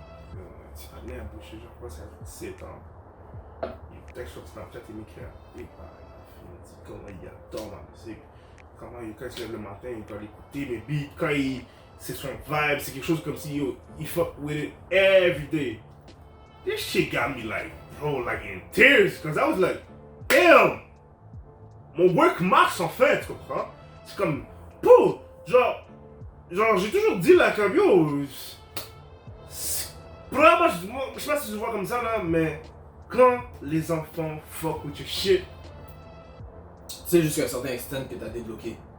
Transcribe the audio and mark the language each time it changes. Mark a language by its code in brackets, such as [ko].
[fr] Un petit panel, je crois que ça a 17 ans. Il texte sur Snapchat, il m'écrit il me dit comment il adore la musique. Comment quand il se lève le matin, il doit l'écouter, mes beats, quand c'est son vibe, c'est quelque chose comme si il [en] fuck with it every day. This shit got me like, bro, like in tears, cause I was like, damn! [fr] Mon work marche en fait, tu comprends? C'est comme, pour, genre j'ai toujours dit là, comme yo, probablement, je sais pas si je vois comme ça là, mais quand les enfants [en] fuck with your shit, [fr] C'est jusqu'à un certain extent que t'as débloqué.